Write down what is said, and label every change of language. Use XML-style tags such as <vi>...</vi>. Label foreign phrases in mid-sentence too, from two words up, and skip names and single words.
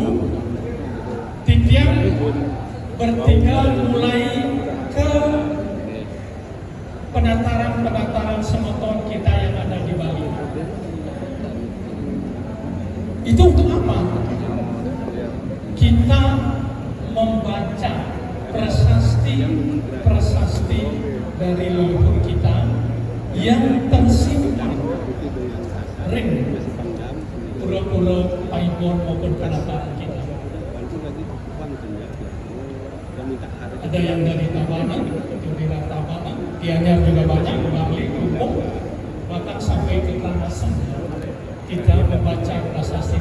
<id>Titian bertiga mulai ke penataran semeton kita yang ada di Bali. Itu untuk apa? Kita membaca prasasti dari leluhur kita yang tersimpan ring pura-pura Paimon maupun penataran kita. Ada yang dari Tabanan, dari Tabanan, Gianyar juga banyak, Bali, Kumpul, bahkan sampai ke Karangasem kita membaca prasasti.</id>